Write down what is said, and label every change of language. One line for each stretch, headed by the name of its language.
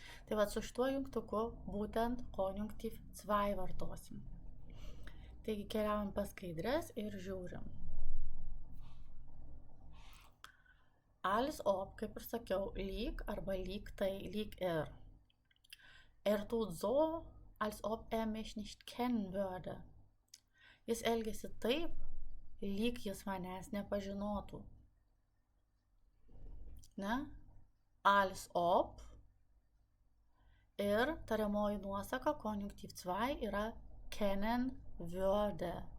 Lithuanian: Tai va su šituo jungtuku būtent konjunktyv 2 vartosim. Taigi keliaujam pas skaidres ir žiūrim. Als ob, kaip ir sakiau, lyg arba lyg tai, lyg ir.
German: Tut so, als ob mich nicht kennen würde.
Lithuanian: Jis elgiasi taip, lyg jis manęs nepažinotų. Ne? Als ob ir tariamoji nuosaka konjunktyv 2 yra
German: kennen würde.